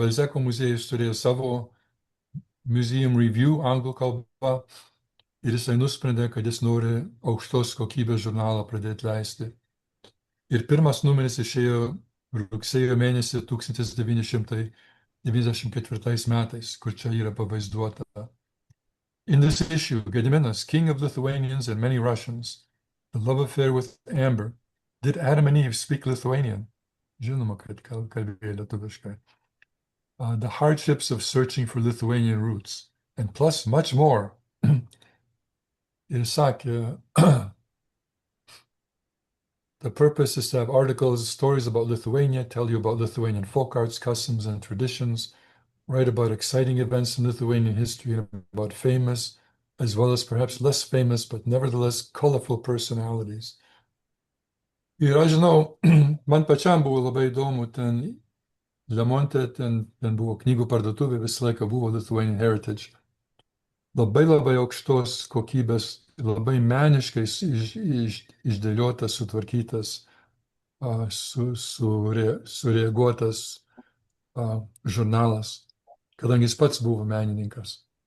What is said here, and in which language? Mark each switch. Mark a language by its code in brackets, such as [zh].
[lt] Balzeko muziejus turėjo savo Museum Review anglų kalba. Ir jisai nusprendė, kad jis nori aukštos kokybės žurnalą pradėti leisti. Ir pirmas numeris išėjo rugsėjo mėnesį 1994 metais, kur čia yra pavaizduota. [en] In this issue, Gediminas, king of Lithuanians and many Russians, the love affair with Amber, did Adam and Eve speak Lithuanian? [lt] Žinoma, kad kalbėjo lietuviškai. [en] The hardships of searching for Lithuanian roots, and plus much more. [lt] Ir sakė, [en] the purpose is to have articles, stories about Lithuania, tell you about Lithuanian folk arts, customs, and traditions, write about exciting events in Lithuanian history and about famous, as well as perhaps less famous, but nevertheless colorful personalities. [lt] Ir aš žinau, man pačiam buvo labai įdomu, ten Lemonte, ten buvo knygų parduotuvė, visą laiką buvo Lithuanian Heritage. Labai aukštos kokybės, labai meniškai išdėliotas, sutvarkytas, sureaguotas žurnalas, kadangi jis pats buvo menininkas.